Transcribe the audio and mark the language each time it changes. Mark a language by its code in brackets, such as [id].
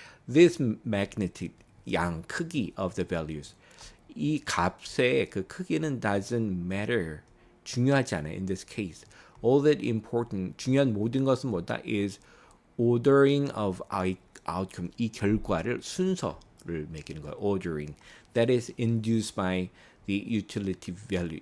[en] This magnitude, 양, 크기 of the values. [ko] 이 값의 그 크기는 [en] doesn't matter. [ko] 중요하지 않아요. [en] In this case. All that important, [ko] 중요한 모든 것은 뭐다? [en] is ordering of outcome. [ko] 이 결과를 순서를 매기는 거예요. [en] ordering. That is induced by the utility value.